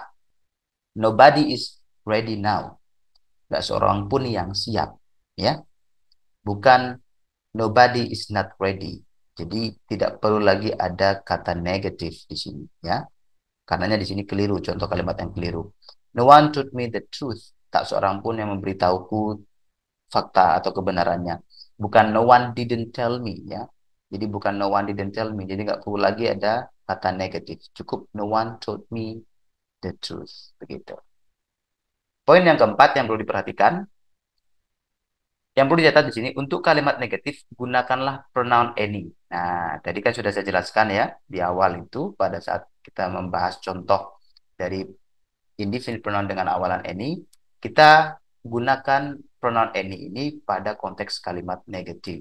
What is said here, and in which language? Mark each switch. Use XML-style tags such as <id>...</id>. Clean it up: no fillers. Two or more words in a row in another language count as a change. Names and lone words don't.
<en>Nobody is ready now.</en> <id>Nggak seorang pun yang siap. Ya, bukan</id> <en>nobody is not ready.</en> <id>Jadi tidak perlu lagi ada kata negatif di sini. Ya, karenanya di sini keliru, contoh kalimat yang keliru.</id> <en>No one told me the truth.</en> <id>Tak seorang pun yang memberitahuku fakta atau kebenarannya.</id> <en>Bukan no one didn't tell me,</en> <id>ya. Jadi bukan</id> <en>no one didn't tell me.</en> <id>Jadi nggak perlu lagi ada kata negatif.</id> <en>Cukup no one told me the truth.</en> <id>Begitu. Poin yang keempat yang perlu diperhatikan, yang perlu dicatat di sini, untuk kalimat negatif, gunakanlah</id> <en>pronoun any.</en> <id>Nah, tadi kan sudah saya jelaskan ya, di awal itu, pada saat kita membahas contoh dari</id> <en>indefinite pronoun</en> <id>dengan awalan any, kita gunakan</id> <en>pronoun any</en> <id>ini pada konteks kalimat negatif.</id>